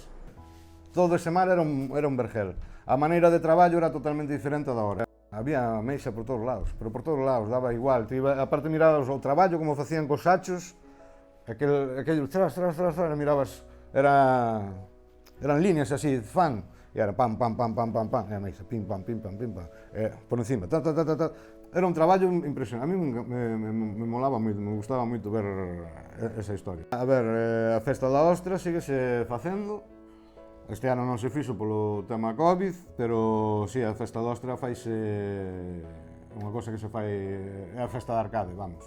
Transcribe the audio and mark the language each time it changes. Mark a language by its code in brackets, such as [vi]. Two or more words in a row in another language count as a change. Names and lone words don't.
[es] Todo ese mar era un vergel. [gl] A maneira de traballo era totalmente diferente da hora. Había meixa por todos lados, pero por todos lados, daba igual. Aparte mirabas o traballo, como facían cos sachos, aquello, tras, mirabas, eran líneas así, fan, e era pam, pam, pam, pam, pam, pam, e a meixa, pim, pam, pim, pam, pim, pam, por encima, ta. Era un traballo impresionante. [es] A mí me molaba [gl] moito, me gustaba moito ver esa historia. A ver, a festa da ostra síguese facendo. Este ano non se fixo polo tema Covid, pero si, a festa da ostra faise unha cosa que se fai, é a festa da arcade, vamos.